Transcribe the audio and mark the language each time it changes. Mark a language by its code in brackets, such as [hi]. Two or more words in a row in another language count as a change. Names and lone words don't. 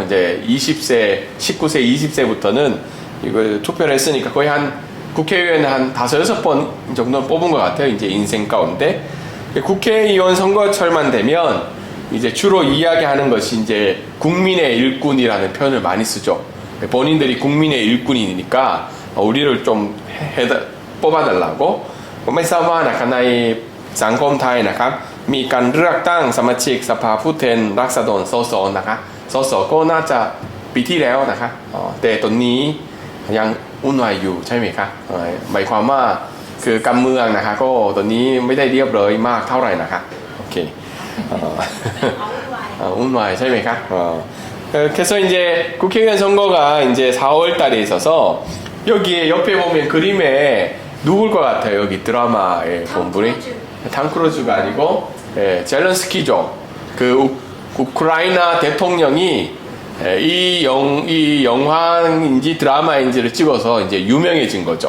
[ko] 이제 20세, 19세, 20세부터는 이걸 투표를 했으니까 거의 한 국회의원 한 5-6번 정도 뽑은 것 같아요. 이제 인생 가운데. 국회의원 선거철만 되면 이제 주로 이야기하는 것이 이제 국민의 일꾼이라는 표현을 많이 쓰죠. 본인들이 국민의 일꾼이니까 우리를 좀 뽑아달라고. [th] ไม่ทราบว่านะครับในสังคมไทยนะครับมีการเลือกตั้งสมาชิกสภาผู้แทน ราษฎรสสนะครับสสก็น่าจะปีที่แล้วนะครับแต่ตอนนี้ยังวุ่นวายอยู่ใช่ไหมครับหมายความว่าคือการเมืองนะครับก็ตอนนี้ไม่ได้เรียบร้อยมากเท่าไหร่นะครับโอเควุ่นวายใช่ไหมครับ [ko] 그래서 이제 국회의원 선거가 이제 4월 달에 있어서 여기에 옆에 보면 그림에 누굴 것 같아요? 여기 드라마의 본분이 탐 크루즈가 아니고 젤렌스키죠. 그 우크라이나 대통령이 이 영화인지 드라마인지를 찍어서 이제 유명해진 거죠.